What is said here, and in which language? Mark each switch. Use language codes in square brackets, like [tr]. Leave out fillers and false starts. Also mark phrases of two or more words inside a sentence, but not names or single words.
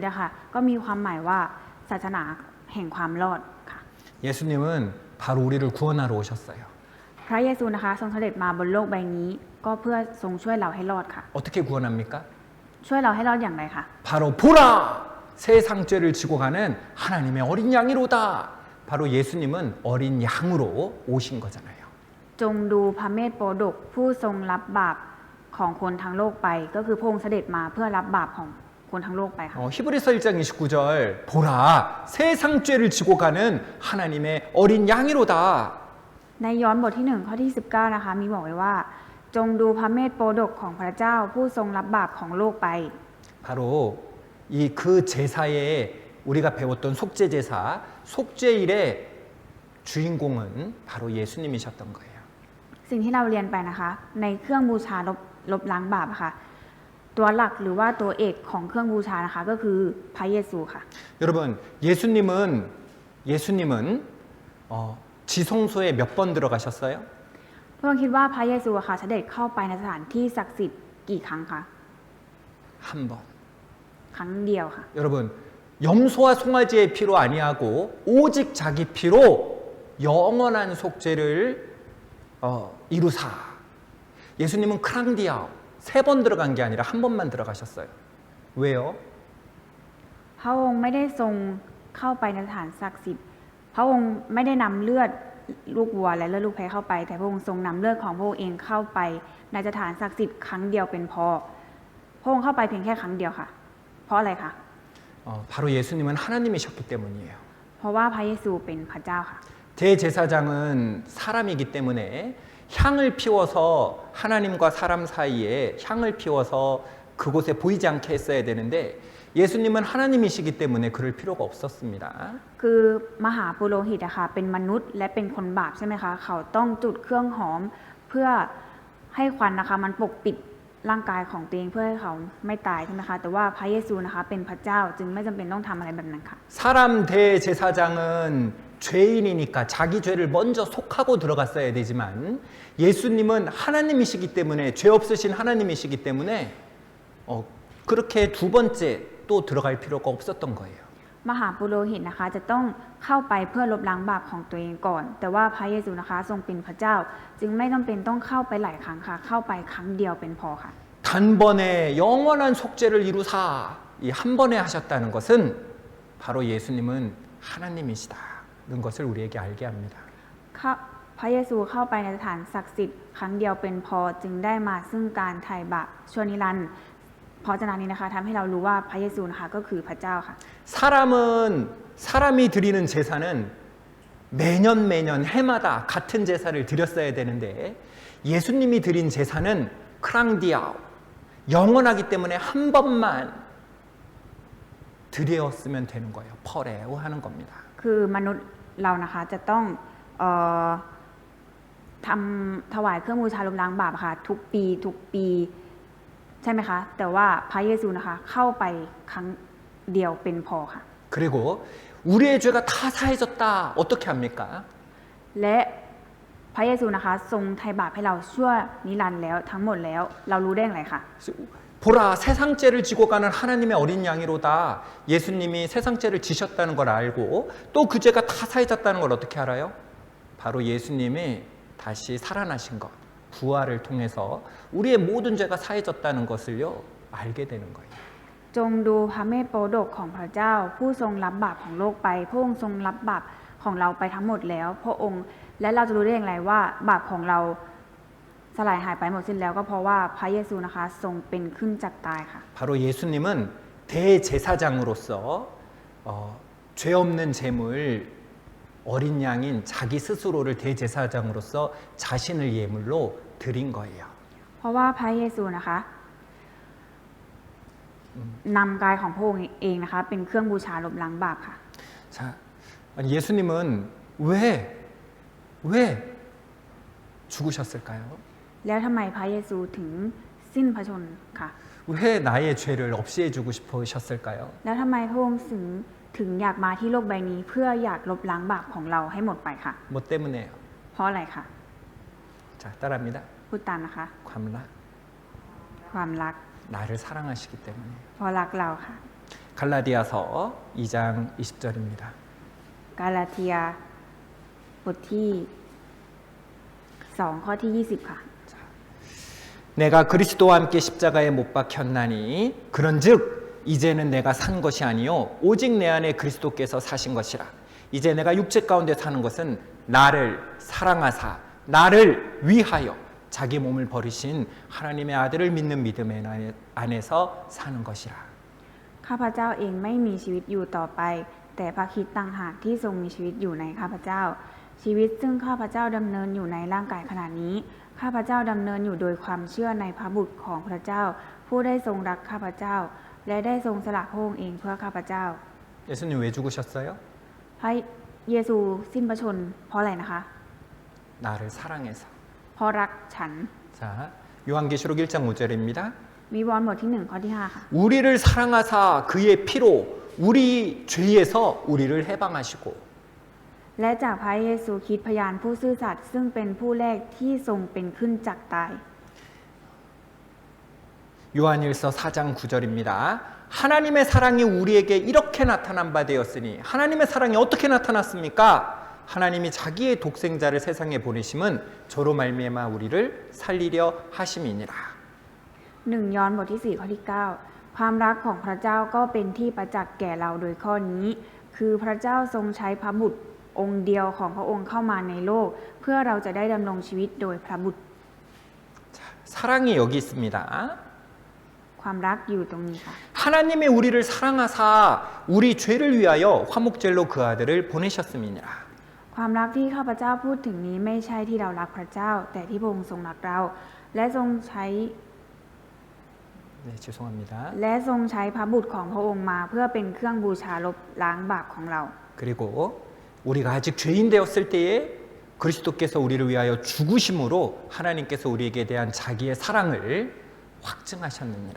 [th] คือที่เราเรียกกันว่าศาสนาคริสต์อะค่ะก็มีความหมายว่าศาสนาแห่งความรอดค่ะ [ko] 예수님은 바로 우리를 구원하러 오셨어요. [th] พระเยซูนะคะทรงเสด็จมาบนโลกใบนี้ ก็เพื่อทรงช่วยเราให้รอดค่ะ [ko] 어떻게 구원합니까? [th] ช่วยเราให้รอดอย่างไรคะ [ko] 바로 보라! 세상 죄를 지고 가는 하나님의 어린 양이로다. 바로 예수님은 어린 양으로 오신 거잖아요. [th] จงดูพระเมธโปรดกผู้ทรงรับบาปของคนทั้งโลกไป ก็คือพระองค์เสด็จมาเพื่อรับบาปของคนทั้งโลกไปค่ะ [ko] 히브리서 1장 29절 보라 세상 죄를 지고 가는 하나님의 어린 양이로다. [th] ในย้อนบทที่1ข้อที่ 19นะคะมีบอกไว้ว่า จงดูพระเมธโปรดกของพระเจ้าผู้ทรงรับบาปของโลกไป [ko] 바로 이 그 제사에 우리가 배웠던 속죄 제사, 속죄일의 주인공은 바로 예수님이셨던 거예요. [th] สิ่งที่เราเรียนไปนะคะ ในเครื่องบูชาลบล้างบาปค่ะ ตัวหลักหรือว่าตัวเอกของเครื่องบูชานะคะ ก็คือพระเยซูค่ะ [ko] 여러분 예수님은 지성소에 몇 번 들어가셨어요? [th] เพื่อนคิดว่าพระเยซูอะค่ะเสด็จเข้าไปในสถานที่ศักดิ์สิทธิ์กี่ครั้งคะ [ko] 한 번. [th] ครั้งเดียวค่ะ [ko] 여러분 염소와 송아지의 피로 아니하고 오직 자기 피로 영원한 속죄를 이루사. 예수님은 크랑디아 3번 들어간 게 아니라 한 번만 들어가셨어요. 왜요? [th] พระองค์ไม่ได้ทรงเข้าไปในสถานศักดิ์สิทธิ์พระองค์ไม่ได้นำเลือดลูกวัวและเลือดลูกแพะเข้าไป แต่พระองค์ทรงนำเลือดของพระองค์เองเข้าไปในสถานศักดิ์สิทธิ์ครั้งเดียวเป็นพอพระองค์เข้าไปเพียงแค่ครั้งเดียวค่ะ เพราะอะไรคะ [ko] 바로 예수님은 하나님이셨기 때문이에요. [th] เพราะว่าพระเยซูเป็นพระเจ้าค่ะ [ko] 대제사장은 사람이기 때문에 향을 피워서 하나님과 사람 사이에 향을 피워서 그곳에 보이지 않게 했어야 되는데 예수님은 하나님이시기 때문에 그럴 필요가 없었습니다. [th] คือมหาปุโรหิตอะค่ะเป็นมนุษย์และเป็นคนบาปใช่ไหมคะเขาต้องจุดเครื่องหอมเพื่อให้ควันนะคะมันปกปิดร่างกายของตัวเองเพื่อให้เขาไม่ตายใช่ไหมคะแต่ว่าพระเยซูนะคะเป็นพระเจ้าจึงไม่จำเป็นต้องทำอะไรแบบนั้นค่ะ [ko] 사람 대제사장은 죄인이니까 자기 죄를 먼저 속하고 들어갔어야 되지만 예수님은 하나님이시기 때문에 죄 없으신 하나님이시기 때문에 그렇게 두 번째 또 들어갈 필요가 없었던 거예요. [th] มหาปุโรหิตนะคะจะต้องเข้าไปเพื่อลบล้างบาปของตัวเองก่อน แต่ว่าพระเยซูนะคะทรงเป็นพระเจ้า จึงไม่จำเป็นต้องเข้าไปหลายครั้งค่ะเข้าไปครั้งเดียวเป็นพอค่ะ [ko] 단번에 영원한 속죄를 이루사 이 한 번에 하셨다는 것은 바로 예수님은 하나님이시다는 것을 우리에게 알게 합니다. [th] พระเยซูเข้าไปในสถานศักดิ์สิทธิ์ครั้งเดียวเป็นพอจึงได้มาซึ่งการไถ่บาปชั่วนิรันดร์เพราะฉะนั้นนี้นะคะทำให้เรารู้ว่าพระเยซูนะคะก็คือพระเจ้าค่ะ [ko] 사람이 드리는 제사는 매년 해마다 같은 제사를 드렸어야 되는데 예수님이 드린 제사는 크랑디아 영원하기 때문에 한 번만 드렸으면 되는 거예요. 퍼레오 하는 겁니다. [th] คือมนุษย์เรานะคะจะต้องถวายเครื่องบูชาลบล้างบาปค่ะทุกปีใช่ไหมคะแต่ว่าพระเยซูนะคะเข้าไปครั้งเดียวเป็นพอค่ะ [ko] 그리고 우리의 죄가 다 사해졌다. 어떻게 합니까? [th] และพระเยซูนะคะทรงไถ่บาปให้เราชั่วนิรันดร์แล้วทั้งหมดแล้วเรารู้ได้อย่างไรคะ [ko] 보라 세상 죄를 지고 가는 하나님의 어린 양이로다. 예수님이 세상 죄를 지셨다는 걸 알고 또 그 죄가 다 사해졌다는 걸 어떻게 알아요? 바로 예수님이 다시 살아나신 것, 부활을 통해서 우리의 모든 죄가 사해졌다는 것을요 알게 되는 거예요. [th] จงดูพระเมธโปรดกของพระเจ้าผู้ทรงรับบาปของโลกไปพระองค์ทรงรับบาปของเราไปทั้งหมดแล้วพระองค์และเราจะรู้ได้อย่างไรว่าบาปของเราสลายหายไปหมดสิ้นแล้วก็เพราะว่าพระเยซูนะคะทรงเป็นขึ้นจากตายค่ะ [ko] 바로 예수님은 대제사장으로서 죄 없는 제물 어린 양인 자기 스스로를 대제사장으로서 자신을 예물로 드린 거예요. [th] เพราะว่าพระเยซูนะคะนำกายของพระองค์เองนะคะเป็นเครื่องบูชาลบล้างบาปค่ะ [ko] 자, 아니 예수님은 왜 죽으셨을까요? [th] แล้วทำไมพระเยซูถึงสิ้นพระชนม์ค่ะ [ko] 왜 나의 죄를 없애주고 싶으셨을까요? [th] แล้วทำไมพระองค์ถึงอยากมาที่โลกใบนี้เพื่ออยากลบล้างบาปของเราให้หมดไปค่ะ [ko] 뭐 때문에요? [th] เพราะอะไรคะ [ko] 자, 따라합니다. [th] พูดตามนะคะ ความรัก ความรัก [ko] 나를 사랑하시기 때문에 [th] เพราะรักเราค่ะ [ko] 갈라디아서 2장 20절입니다. [th] กาลาเทียบทที่2ข้อที่ 20 ค่ะ [ko] 내가 그리스도와 함께 십자가에 못 박혔나니 그런즉 이제는 내가 산 것이 아니요 오직 내 안에 그리스도께서 사신 것이라. 이제 내가 육체 가운데 사는 것은 나를 사랑하사 나를 위하여 자기 몸을 버리신 하나님의 아들을 믿는 믿음 안에서 사는 것이라. [th] ข้าพเจ้าเองไม่มีชีวิตอยู่ต่อไป แต่พระคริสต์ต่างหากที่ทรงมีชีวิตอยู่ในข้าพเจ้า ชีวิตซึ่งข้าพเจ้าดำเนินอยู่ในร่างกายขณะนี้ ข้าพเจ้าดำเนินอยู่โดยความเชื่อในพระบุตรของพระเจ้า ผู้ได้ทรงรักข้าพเจ้า และได้ทรงสละพระองค์เองเพื่อข้าพเจ้า [ko] 예수님 왜 죽으셨어요? [th] พระเยซูสิ้นพระชนม์เพราะอะไรนะคะ [ko] 나를 사랑해서. [th] เพราะรักฉัน [ko] 자, 요한계시록 1장 5절입니다. [th] วิวรณ์บทที่ 1 ข้อที่ 5 ค่ะ [ko] 우리를 사랑하사 그의 피로 우리 죄에서 우리를 해방하시고 [th] และจากพระเยซูคริสต์พยานผู้ซื่อสัตย์ซึ่งเป็นผู้แรกที่ทรงเป็นขึ้นจากตาย [ko] 요한일서 4장 9절입니다. 하나님의 사랑이 우리에게 이렇게 나타난 바 되었으니 하나님의 사랑이 어떻게 나타났습니까? 하나님이 자기의 독생자를 세상에 보내심은 저로 말미암아 우리를 살리려 하심이니라. [th] 1 ยอห์นบทที่ 4 ข้อที่ 9 ความรักของพระเจ้าก็เป็นที่ประจักษ์แก่เราโดยข้อนี้ คือพระเจ้าทรงใช้พระบุตรองค์เดียวของพระองค์เข้ามาในโลก เพื่อเราจะได้ดำรงชีวิตโดยพระบุตร [ko] 사랑이 여기 있습니다. [th] ความรักอยู่ตรงนี้ค่ะ [ko] 하나님의 우리를 사랑하사 우리 죄를 위하여 화목제로 그 아들을 보내셨음이니라. [th] ความรักที่ข้าพเจ้าพูดถึงนี้ไม่ใช่ที่เรารักพระเจ้า แต่ที่พระองค์ทรงรักเรา และทรงใช้ [ko] 네, 죄송합니다. [th] และทรงใช้พระบุตรของพระองค์มาเพื่อเป็นเครื่องบูชาลบล้างบาปของเรา [ko] 그리고 우리가 아직 죄인 되었을 때에 그리스도께서 우리를 위하여 죽으심으로 하나님께서 우리에게 대한 자기의 사랑을 확증하셨느니라.